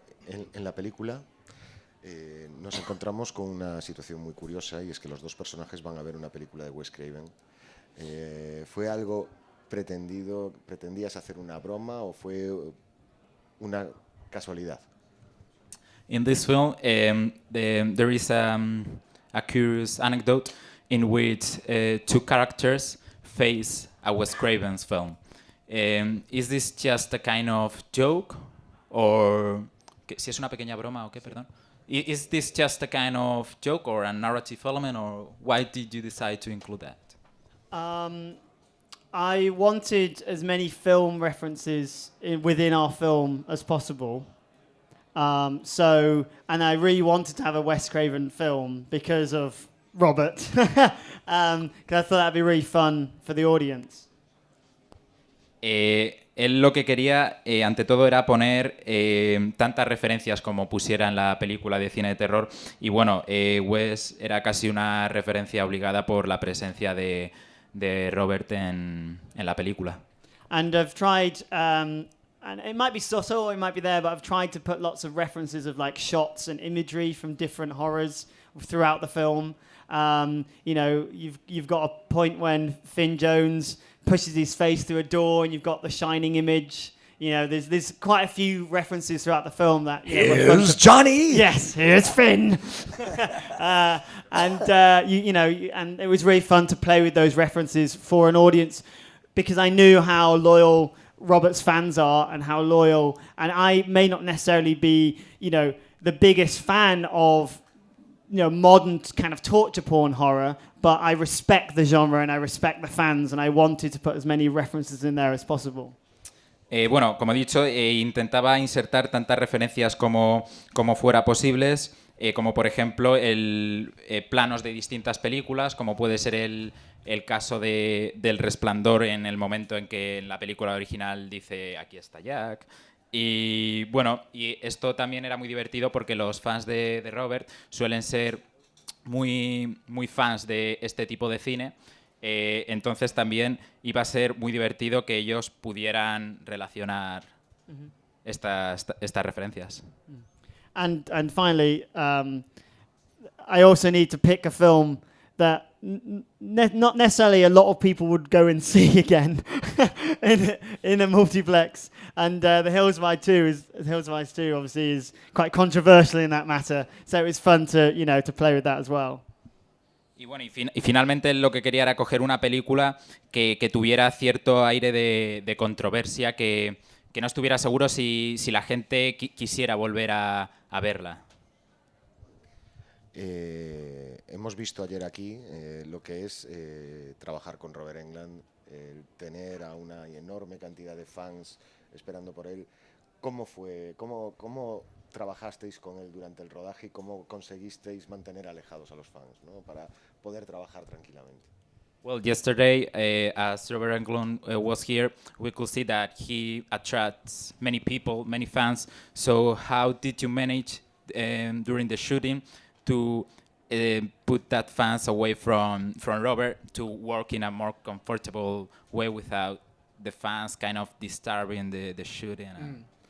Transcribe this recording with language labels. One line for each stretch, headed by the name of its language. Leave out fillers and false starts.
Spanish: En la película nos encontramos con una situación muy curiosa, y es que los dos personajes van a ver una película de Wes Craven. ¿Fue algo pretendido? ¿Pretendías hacer una broma o fue una casualidad?
English: In this film, there is a curious anecdote in which two characters face a Wes Craven's film. Is this just a kind of joke, or
Spanish: si es una pequeña broma o qué, perdón?
English: Is this just a kind of joke or a narrative element, or why did you decide to include that? I wanted as many film references within our film as possible. And I really wanted to have a Wes Craven film because of Robert. 'Cause I thought that'd be really fun for the audience.
Spanish: Él lo que quería, ante todo, era poner tantas referencias como pusiera en la película de cine de terror. Y bueno, Wes era casi una referencia obligada por la presencia de Robert en la película.
English: And I've tried, and it might be subtle or it might be there, but I've tried to put lots of references of like shots and imagery from different horrors throughout the film. You know, you've got a point when Finn Jones pushes his face through a door, and you've got the Shining image. You know, there's quite a few references throughout the film that. Here's Johnny. Yes, here's Finn. And it was really fun to play with those references for an audience, because I knew how loyal Robert's fans are and how loyal. And I may not necessarily be, the biggest fan of, modern kind of torture porn horror, but I respect the genre and I respect the fans, and I wanted to put as many references in there as possible.
Spanish: Bueno, como he dicho, intentaba insertar tantas referencias como fuera posibles, como por ejemplo planos de distintas películas, como puede ser el caso del Resplandor, en el momento en que en la película original dice "aquí está Jack". Y bueno, y esto también era muy divertido porque los fans de Robert suelen ser muy, muy fans de este tipo de cine. Entonces también iba a ser muy divertido que ellos pudieran relacionar estas referencias.
English: And finally, I also need to pick a film that not necessarily a lot of people would go and see again in a multiplex. And The Hills of Ice 2 obviously is quite controversial in that matter. So it was fun to play with that as well.
Spanish: Y bueno, y finalmente lo que quería era coger una película que tuviera cierto aire de controversia, que no estuviera seguro si la gente quisiera volver a verla. Hemos visto ayer aquí lo que es trabajar con Robert Englund, tener a una enorme cantidad de fans esperando por él. ¿Cómo fue? ¿Cómo trabajasteis con él durante el rodaje y cómo conseguisteis mantener alejados a los fans, ¿no? Para poder trabajar tranquilamente?
English: Well, yesterday, as Robert Englund was here, we could see that he attracts many people, many fans. So how did you manage during the shooting to put that fans away from Robert, to work in a more comfortable way without the fans kind of disturbing the shooting?